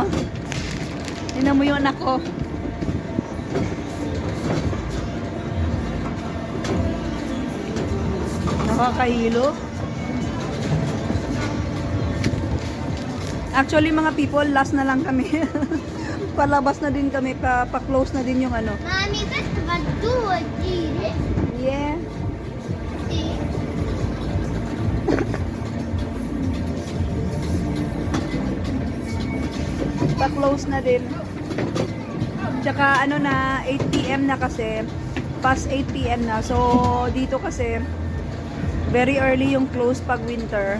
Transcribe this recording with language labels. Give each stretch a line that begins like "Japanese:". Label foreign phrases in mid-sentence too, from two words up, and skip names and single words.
Filipino: Tingnan mo yung anak ko. Nakakahilo. Actually mga people, last na lang kami. Palabas na din kami, pa-close na din yung Mami,
Italian: questo va giù a dire.
English: Yeah.
Italian: Sì.
Filipino: Pa-close na din. Tsaka na, 8 PM na kasi. Past 8 PM na. So, dito kasi,
English: very early
Filipino: yung close pag winter.